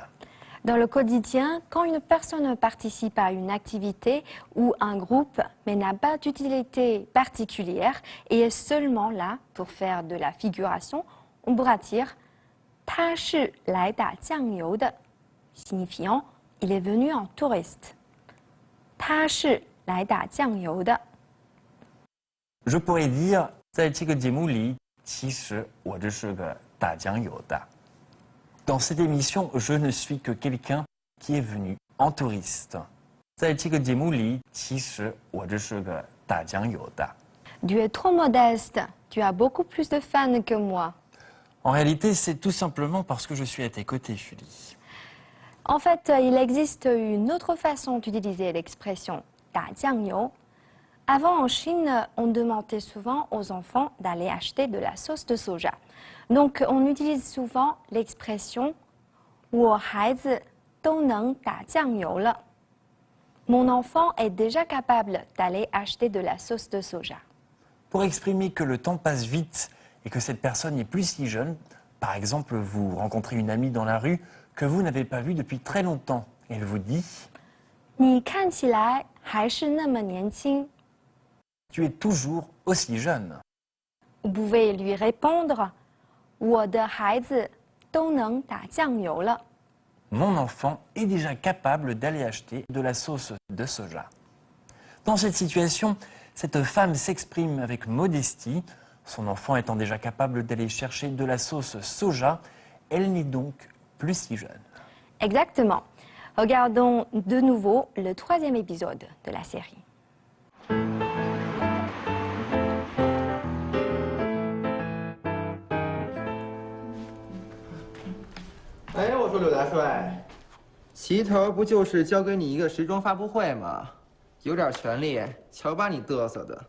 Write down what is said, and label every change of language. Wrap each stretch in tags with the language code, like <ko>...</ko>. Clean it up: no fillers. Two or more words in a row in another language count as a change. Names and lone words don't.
<fr>Dans le quotidien, quand une personne participe à une activité ou un groupe mais n'a pas d'utilité particulière et est seulement là pour faire de la figuration, on pourra dire «</fr> <zh>他是来打酱油的</zh> <fr>», signifiant « il est venu en touriste ». «</fr> <zh>他是来打酱油的。</zh> <fr>Je pourrais dire</fr> <zh>在这个节目里，其实我只是个打酱油的。</zh> <fr>Dans cette émission, je ne suis que quelqu'un qui est venu en touriste.</fr> <zh>在这个节目里，其实我只是个打酱油的。</zh> <fr>Tu es trop modeste, tu as beaucoup plus de fans que moi. En réalité, c'est tout simplement parce que je suis à tes côtés, Julie. En fait, il existe une autre façon d'utiliser l'expression «</fr> <zh>打酱油 ».</zh> <fr>Avant, en Chine, on demandait souvent aux enfants d'aller acheter de la sauce de soja. Donc, on utilise souvent l'expression «</fr> <zh>我孩子都能打酱油了».</zh> <fr>Mon enfant est déjà capable d'aller acheter de la sauce de soja. Pour exprimer que le temps passe vite et que cette personne n'est plus si jeune, par exemple, vous rencontrez une amie dans la rue que vous n'avez pas vue depuis très longtemps. Elle vous dit</fr> <zh>« 你看起来还是那么年轻。 »</zh> <fr>Tu es toujours aussi jeune. Vous pouvez lui répondre «</fr> <zh>我的孩子都能打酱油了。 »</zh> <fr>Mon enfant est déjà capable d'aller acheter de la sauce de soja. Dans cette situation, cette femme s'exprime avec modestie. Son enfant étant déjà capable d'aller chercher de la sauce soja, elle n'est donc plus si jeune. Exactement. Regardons de nouveau le 3e épisode de la série.</fr> <zh>哎，我说柳大帅，齐头不就是交给你一个时装发布会吗？有点权利，瞧把你嘚瑟的。</zh>